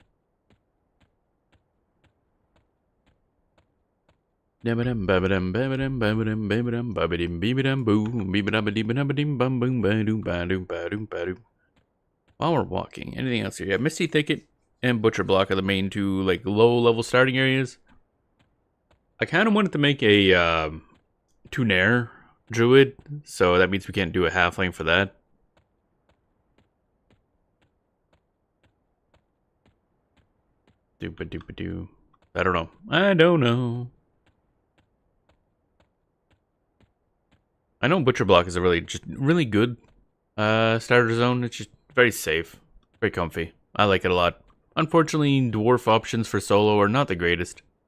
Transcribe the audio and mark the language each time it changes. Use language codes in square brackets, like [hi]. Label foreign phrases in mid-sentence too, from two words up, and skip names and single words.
[en] While we're walking, anything else here? Yeah, Misty Thicket and Butcher Block are the main two, like, low-level starting areas. I kind of wanted to make a Tunair Druid, so that means we can't do a halfling for that. Doopa-doopa-doo. I don't know. I don't know. I know Butcher Block is a really good starter zone. It's just very safe, very comfy. I like it a lot. Unfortunately, dwarf options for solo are not the greatest.